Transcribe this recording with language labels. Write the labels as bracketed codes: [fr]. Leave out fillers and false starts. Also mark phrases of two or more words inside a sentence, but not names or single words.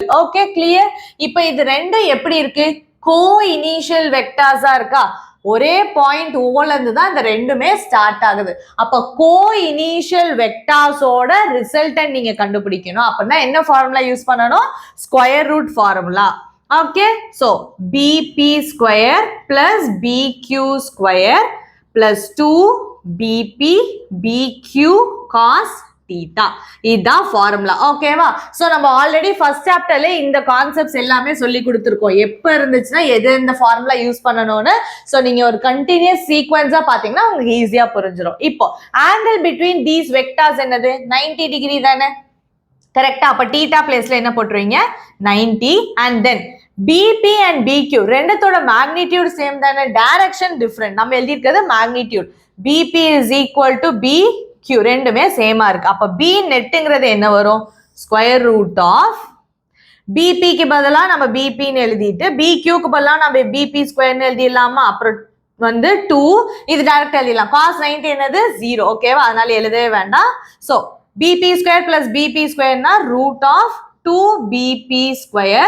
[en] okay, clear? [ta] இப்போ இது ரெண்டும் எப்படி இருக்கு? [en] co initial vectorsஆ [ta] இருக்கா? ஒரே பாயிண்ட் ஓல இருந்து தான் இந்த ரெண்டுமே ஸ்டார்ட் ஆகுது. அப்ப [en] co initial vectorsஓட resultant [ta] நீங்க கண்டுபிடிக்கணும். அப்படின்னா என்ன [en] formula use [ta] பண்ணணும்? [en] square root formula. Okay, so BP square plus BQ square plus 2BP BQ cos theta. [ta] இதுதான் ஃபார்முலா. ஓகேவா? சோ நம்ம ஆல்ரெடி [en] first chapterல [ta] இந்த கான்செப்ட்ஸ் எல்லாமே சொல்லி கொடுத்துருக்கோம். எப்ப இருந்துச்சுன்னா எது இந்த [en] formula use [ta] பண்ணணும்னு. சோ நீங்க ஒரு [en] continuous sequenceஆ [ta] பாத்தீங்கன்னா உங்களுக்கு ஈஸியா புரிஞ்சிடும். இப்போ [en] angle between these vectors [ta] என்னது? 90 டிகிரி தானே? கரெக்டா? அப்ப [en] theta placeல [ta] என்ன போட்டுருவீங்க? 90. [en] and then BP and BQ [ta] ரெண்டுத்தோட [en] magnitude same [ta] தானே, [en] direction different. [ta] நம்ம எழுதி இருக்கிறது மேக்னிடியூட். [en] BP is equal to BQ [ta] ரெண்டுமே சேமா இருக்கு. அப்ப B நெட்ங்கிறது என்ன வரும்? [en] square root of BPக்கு [ta] பதிலா நம்ம BP ன்னு எழுதிட்டு BQக்கு பதிலா நம்ம BP ஸ்கொயர்னு எழுதிடலாமா? அப்புறம் வந்து 2 இது டைரக்ட் எழுதிடலாம். cos 90 என்னது? 0. ஓகேவா? அதனால எழுதவே வேண்டாம். [en] so BP square plus BP squareனா root of 2BP square.